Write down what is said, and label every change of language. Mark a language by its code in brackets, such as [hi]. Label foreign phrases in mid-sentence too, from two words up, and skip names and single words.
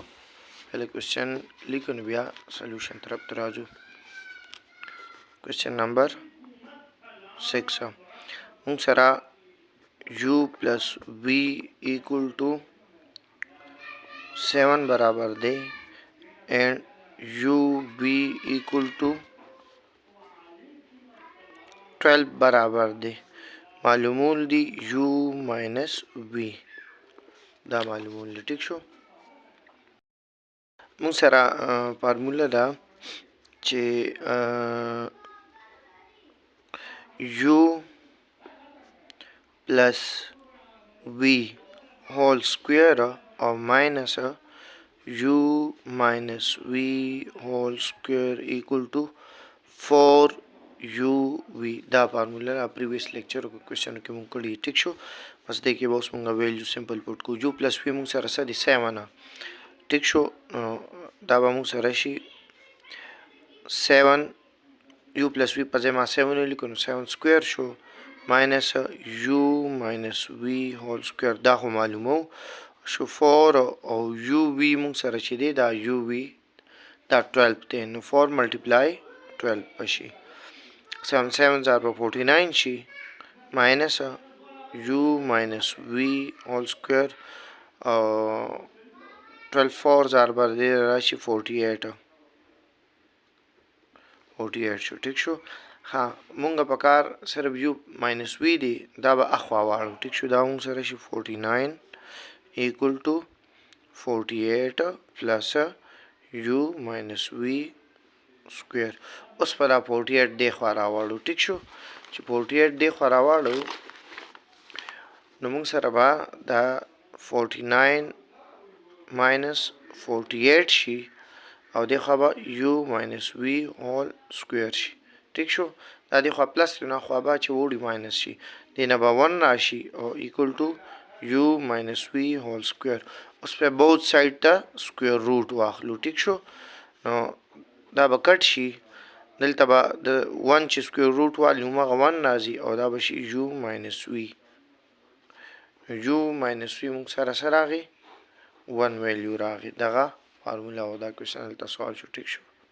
[ps] کله کوېسچن لیکو نو بیا سولوشن طرف ته راځو. کوېسچن نمبر 6 موږ سره [en] U plus V equal to 7 [ps] برابر دی [en] and UV equal to 12 [ps] برابر دی. معلومول دی [en] U minus V [ps] دا معلومول دی. ٹھیک شو. مون سره فارموله دا چې [en] U plus V whole square or minus U minus V whole square equal to 4UV [ps] دا فارمولا [en] previous lecture [ps] کو کوېسچن کې مونږ کړی. ٹھیک شو. بس دې کې به اوس مونږ [en] value simple put [ps] کو. [en] U plus V [ps] مونږ سره سره 7. ٹھیک شو. دا به مونږ سره شي 7 [en] U plus V [ps] په ځای ما 7 ولیکو نو 7 سکویر شو [en] minus U minus V whole square [ps] دا خو معلومو شو 4 او یو وی مونږ سره چې دی دا یو وی دا 12 دی نو 4 ملټیپلای 12 بشي 7 7 زار په 49 شي [en] minus U minus V whole square [ps] 12 4 زار بر دی راشي 48 شو. ٹھیک شو. ها مونږ په کار صرف [en] U minus V [ps] دی دا به اخوا واړو. ٹھیک شو. دا مونږ سره شي [en] 49 equal to 48 plus u minus v square. [ps] اوس په دا 48 دی خوا راوړو. ټیک شو. چې 48 دی خوا راوړو نو موږ سره به دا [en] 49 minus 48 [ps] شي او دی خوا به [en] u minus v whole square [ps] شي. ټیک شو. دا دی خوا پلس نه خوا به چې وړي ماینس شي دی نه به 1 راشي او [en] equal to u minus v whole square. [ps] اوس په [en] both side [ps] ته [en] square root [ps] واخلو. ټیک شو. نو دا به کټ شي دلته به د 1 چې [en] square root [ps] والی نو هغه 1 راځي او دا به شي [en] u minus v. u minus v [ps] موږ سره سره راغی 1 ویلیو راغی. دغه فارمولا او دا کوېسچن دلته سوال شو. ټیک شو.